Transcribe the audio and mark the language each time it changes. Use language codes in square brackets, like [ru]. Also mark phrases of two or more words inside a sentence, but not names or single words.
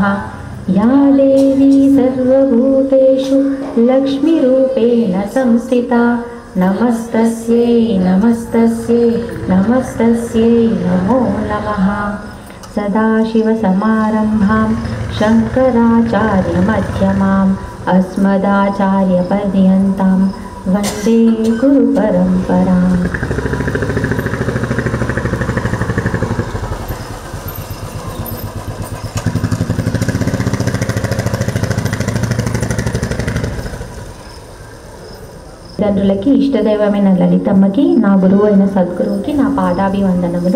[sa] या देवी सर्वभूतेषु लक्ष्मीरूपेण संस्थिता नमस्तस्यै नमस्तस्यै नमस्तस्यै नमो नमः। सदाशिवसमारम्भां शङ्कराचार्यमध्यमाम् अस्मदाचार्यपर्यन्तां वन्दे गुरुपरम्पराम्। [te] తండ్రులకి ఇష్టదైవమైన లలితమ్మకి, నా గురువు అయిన సద్గురువుకి నా పాదాభివందనములు.